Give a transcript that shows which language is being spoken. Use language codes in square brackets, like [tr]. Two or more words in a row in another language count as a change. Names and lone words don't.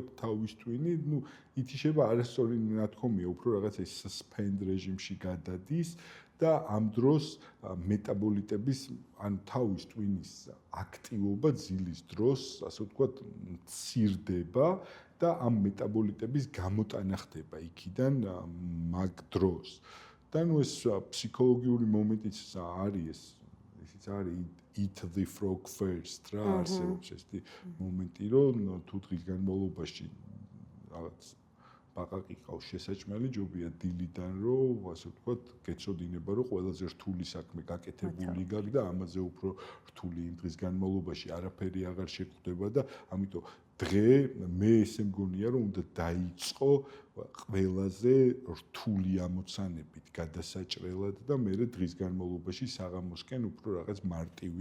[ka] თავის Twin-ი, ნუ ითიშება არასწორი ნათქვამია, უფრო რაღაც ეს suspend რეჟიმში გადადის და ამ დროს მეტაბოლიტების, ანუ თავის Twin-ის აქტივობა ძილის დროს, ასე ვთქვათ, მცირდება და ამ მეტაბოლიტების გამოტანა ხდება იქიდან მაგ დროს. და ნუ ეს ფსიქოლოგიური მომენტიც არის ესეც არის [en] eat the frog first [ka] რა არსებობს ესეთი მომენტი რომ თუ დღის განმავლობაში რაღაც ბაყაყი ყავს შესაჭმელი ჯობია დილიდან რომ ასე ვთქვათ გეწოდინება რომ ყველაზე რთული საქმე გაკეთებული გაქვს და ამაზე უფრო რთული იმ დღის განმავლობაში არაფერი აღარ შეგვხვდება და ამიტომ დღე მე ესე მგონია რომ უნდა დაიწყო ყველაზე რთული ამოცანებით გადასაჭრელად და მე დღის განმავლობაში საღამოსკენ უფრო რაღაც მარტივი